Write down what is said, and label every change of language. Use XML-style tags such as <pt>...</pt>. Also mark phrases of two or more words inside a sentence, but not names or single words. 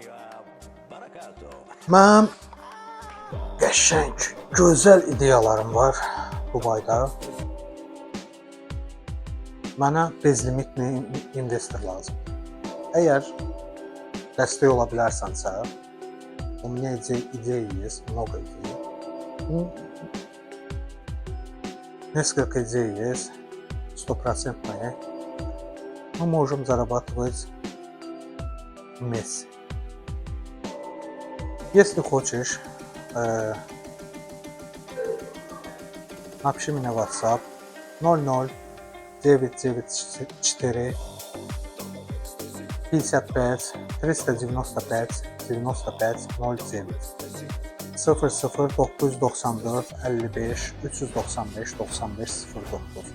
<az>Mənim qəşəng, gözəl ideyalarım var Dubayda. Mənə bezlimitli investor lazımdır. Əgər dəstək ola bilərsənsə,</az> <ru>у меня идей есть, много идей. Несколько идей есть, стопроцентные. Мы можем зарабатывать вместе. Если хочешь, напиши мне в WhatsApp 00994 55 395 95 09 00994 55 395 95 09.</ru>